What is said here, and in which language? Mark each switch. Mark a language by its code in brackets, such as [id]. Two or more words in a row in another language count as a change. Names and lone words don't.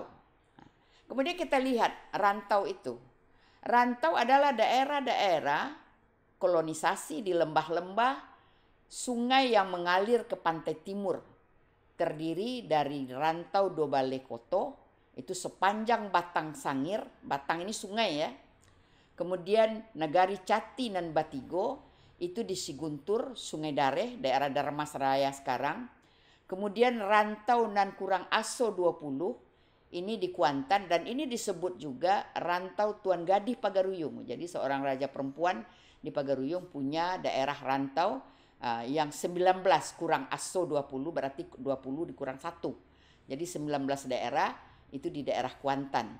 [id] Kemudian kita lihat rantau itu. Rantau adalah daerah-daerah kolonisasi di lembah-lembah sungai yang mengalir ke pantai timur. Terdiri dari rantau Dobalekoto, itu sepanjang Batang Sangir. Batang ini sungai ya. Kemudian Nagari Cati dan Batigo, itu di Siguntur, Sungai Dareh, daerah Darmasraya sekarang. Kemudian rantau [min] nan kurang aso [id] 20, ini di Kuantan, dan ini disebut juga rantau Tuan Gadih Pagaruyung. Jadi seorang raja perempuan di Pagaruyung punya daerah rantau yang 19 [min] kurang aso [id] 20, berarti 20 dikurang 1. Jadi 19 daerah itu di daerah Kuantan.